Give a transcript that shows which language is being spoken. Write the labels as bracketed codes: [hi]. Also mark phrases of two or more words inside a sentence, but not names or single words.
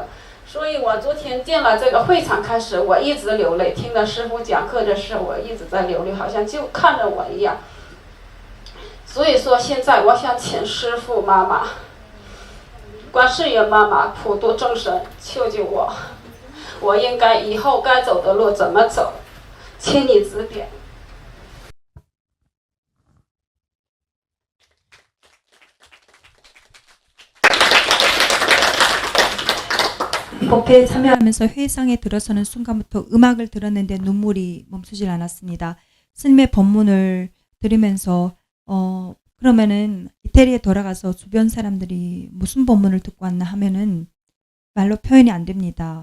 [zh] 所以我昨天进了这个会场开始，我一直流泪，听了师父讲课的时候，我一直在流泪，好像就看着我一样。所以说现在我想请师父妈妈、观世音妈妈普度众生，救救我，我应该以后该走的路怎么走，请你指点。 [ko] 법회에 참여 하면서 회상에 들어서는 순간부터 음악을 들었는데 눈물이 멈추질 않았습니다. 스님의 법문을 들으면서 그러면은 이태리에 돌아가서 주변 사람들이 무슨 법문을 듣고 왔나 하면은 말로 표현이 안 됩니다.